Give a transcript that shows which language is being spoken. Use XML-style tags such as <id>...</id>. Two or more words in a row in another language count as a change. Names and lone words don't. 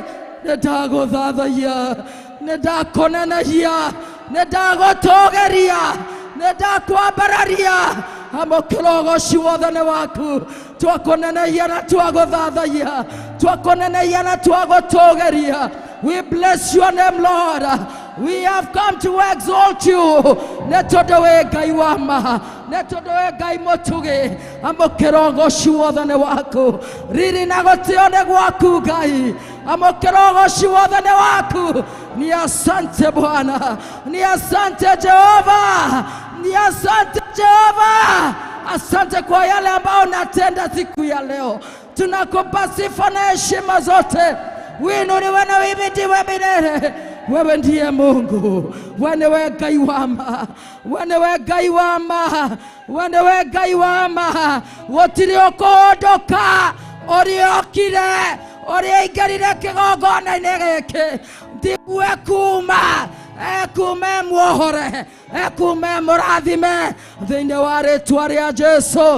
<ki>Nĩndagũthathaiya, nĩndakũnenehia, nĩndagũtũgĩria, nĩndakwambararia. Amũkĩra ũgooci wothe nĩ waku. Twakũnenehia na twagũthathaiya, twakũnenehia na twagũtũgĩria.</ki> <en>We bless your name, Lord. We have come to exalt you.</en> <ki>Nĩ tondũ wĩ Ngai wa ma, nĩ tondũ wĩ Ngai mũtũgĩ. Amũkĩra ũgooci wothe nĩ waku, riri na gũtĩo nĩ gwaku Ngai. Amũkĩra ũgooci wothe nĩ waku.</ki> <sw>Ni asante Bwana, ni asante Jehova, ni asante Jehova. Asante kwa yale ambao unatenda siku ya leo. Tunakupa sifa na heshima zote. Winuliwe na uimidiwe milele. Wewe ndiye Mungu, wewe</sw> <ki>Ngai wa ma, wewe Ngai wa ma, wewe Ngai wa ma. Gũtirĩ ũkũndoka, ũrĩokire, ũrĩaingĩrire kĩgongona-inĩ gĩkĩ. Ndigue kuma, ekume muohore, ekume mũrathime thĩinĩ wa rĩĩtwa rĩa Jesũ.</ki>